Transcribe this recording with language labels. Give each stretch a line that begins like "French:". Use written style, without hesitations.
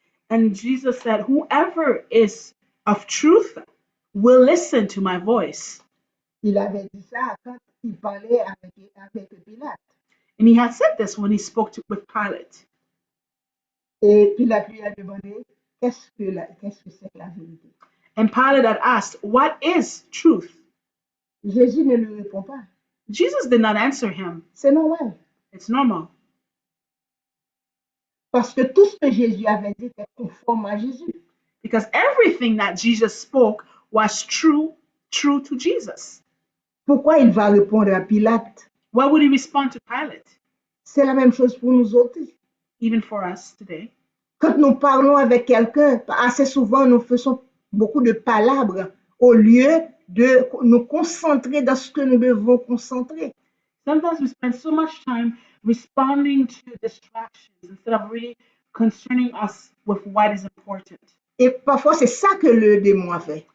English: And Jesus said, whoever is of truth will listen to my voice.
French: Il avait dit ça quand il parlait avec Pilate.
English: And he had said this when he spoke with Pilate.
French: Et Pilate lui a demandé, qu'est-ce que c'est que la vérité?
English: And Pilate had asked, what is truth?
French: Jésus ne lui répond pas.
English: Jesus did not answer him.
French: C'est normal.
English: It's normal.
French: Parce que tout ce que Jésus avait dit était conforme à Jésus.
English: Because everything that Jesus spoke was true to Jesus.
French: Pourquoi il va répondre à Pilate?
English: Why would he respond to Pilate?
French: C'est la même chose pour nous autres.
English: Even for us today.
French: Quand nous parlons avec quelqu'un, assez souvent nous faisons beaucoup de palabres au lieu de nous concentrer dans ce que nous devons concentrer.
English: Sometimes we spend so much time responding to distractions instead of really concerning us with what is important.
French: Et parfois, c'est ça que le démon a fait.